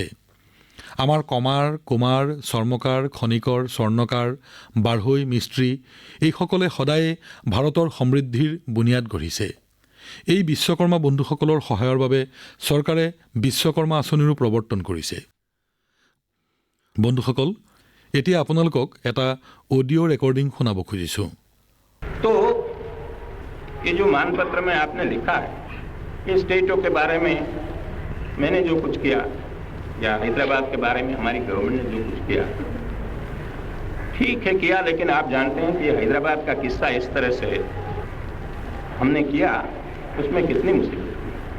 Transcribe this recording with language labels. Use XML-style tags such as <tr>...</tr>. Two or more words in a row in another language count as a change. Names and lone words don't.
<as>আমাৰ কমাৰ, কুমাৰ, চৰ্মকাৰ, খনিকৰ, স্বৰ্ণকাৰ, বাঢ়ৈ, মিস্ত্ৰী এইসকলে সদায়ে ভাৰতৰ সমৃদ্ধিৰ বুনিয়াদ গঢ়িছে। এই বিশ্বকৰ্মা বন্ধুসকলৰ সহায়ৰ বাবে চৰকাৰে বিশ্বকৰ্মা আঁচনিৰো প্ৰৱৰ্তন কৰিছে। বন্ধুসকল, এতিয়া আপোনালোকক এটা</as> <en>audio recording</en> <as>শুনাব খুজিছোঁ।</as> <hi>तो ये जो मानपत्र में आपने लिखा है, ये स्टेटों के बारे में मैंने जो कुछ किया या हैदराबाद के बारे में हमारी गवर्नमेंट ने जो कुछ किया, ठीक है किया, लेकिन आप जानते हैं कि हैदराबाद का किस्सा इस तरह से हमने किया, उसमें कितनी मुसीबत थी।</hi>